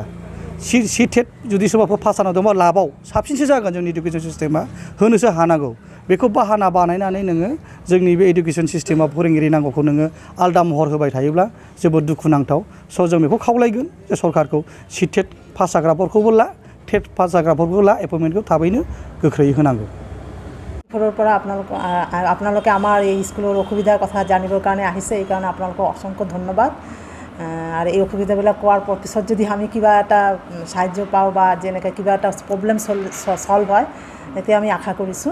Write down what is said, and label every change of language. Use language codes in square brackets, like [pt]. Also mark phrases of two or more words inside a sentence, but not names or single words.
[brx] टेट जुदि सोरबाफोर पास जाना दंबा लाबाव साबसिनसो जागोन जोंनि [en] education system, [brx] होनोसो हानांगौ। बेखौ बाहाना बानायनानै नोङो जोंनि बे [en] education system [brx] फोरोंगिरि नांगौखौ नोङो आलदा महर होबाय थायोब्ला जोबोद दुखुनांथाव। स' जों बेखौ खावलायगोन जे सरकारखौ टेट पास जाग्राफोरखौबो ला, टेट पास जाग्राफोरखौ ला, एपइन्टमेन्टखौ थाबैनो गोख्रैयै होनांगौ। [as] পৰা আপোনালোকে আমাৰ এই স্কুলৰ অসুবিধাৰ কথা জানিবৰ কাৰণে আহিছে, এইকাৰণে আপোনালোকক অসংখ্য ধন্যবাদ। আৰু এই অসুবিধাবিলাক কোৱাৰ পিছত যদি আমি কিবা এটা সাহায্য পাওঁ বা যেনেকৈ কিবা এটা [en] problem solve [as] হয় তেতিয়া আমি আশা কৰিছোঁ।